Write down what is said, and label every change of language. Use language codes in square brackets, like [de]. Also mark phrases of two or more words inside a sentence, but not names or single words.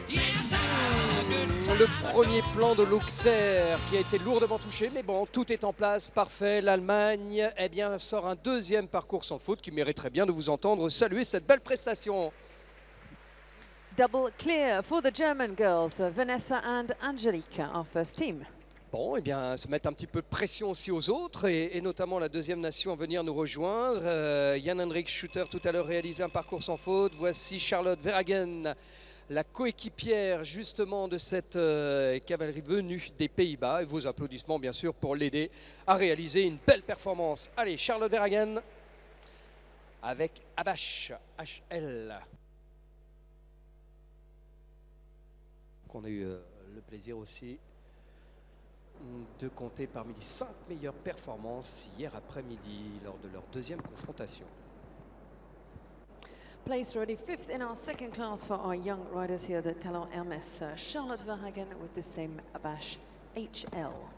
[fr] Le premier plan de l'Auxerre qui a été lourdement touché, mais bon, tout est en place, parfait. L'Allemagne sort un deuxième parcours sans faute qui mériterait bien de vous entendre saluer cette belle prestation. [en] Double clear for the German girls, Vanessa and Angelique, our first team. [fr] Bon, se mettre un petit peu de pression aussi aux autres, et notamment la deuxième nation à venir nous rejoindre. Jan-Hendrik Schutter tout à l'heure réalisé un parcours sans faute. Voici Charlotte Verhagen, la coéquipière justement de cette cavalerie venue des Pays-Bas. Et vos applaudissements bien sûr pour l'aider à réaliser une belle performance. Allez, Charlotte Verhagen avec Abash HL. Qu'on a eu le plaisir aussi de compter parmi les 5 meilleures performances hier après-midi lors de leur deuxième confrontation. [en] Placed already 5th in our second class for our young riders here, the Talent Hermès. Charlotte Verhagen with the same Abash HL.